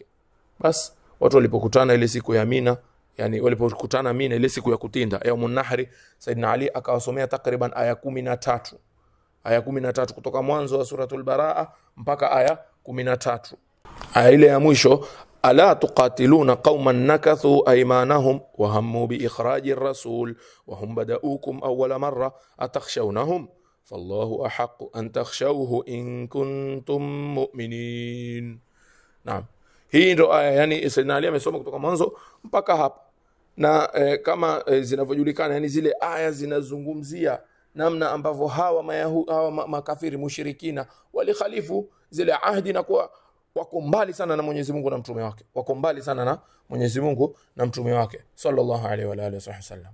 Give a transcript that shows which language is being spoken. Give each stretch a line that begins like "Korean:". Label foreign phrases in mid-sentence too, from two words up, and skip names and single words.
Swahili: Bas watu walipokutana ile siku ya Mina, yani walipokutana Mina ile siku ya kutinda
Arabic: يوم النحر,
Swahili: Saidina Ali akawasomea takriban aya 13 kutoka mwanzo wa suratul Baraa mpaka aya 13. Aya ile ya mwisho,
Arabic: ألا تقاتلون قوما نكثوا أيمانهم وهموا بإخراج الرسول وهم بدءوكم أول مرة أتخشونهم فالله أحق أن تخشوه إن كنتم مؤمنين.
Swahili: Naam, hii ndio aya, yani Saidina Ali amesoma kutoka mwanzo mpaka hapa. Na kama zinavyojulikana, yani zile aya zinazungumzia namna ambavyo hawa makafiri mushrikina walikhalifu zile ahdi na kuwa wako mbali sana na Mwenyezi Mungu na mtume wake, wako mbali sana na Mwenyezi Mungu na mtume wake
Arabic: صلى الله عليه وآله وسلم.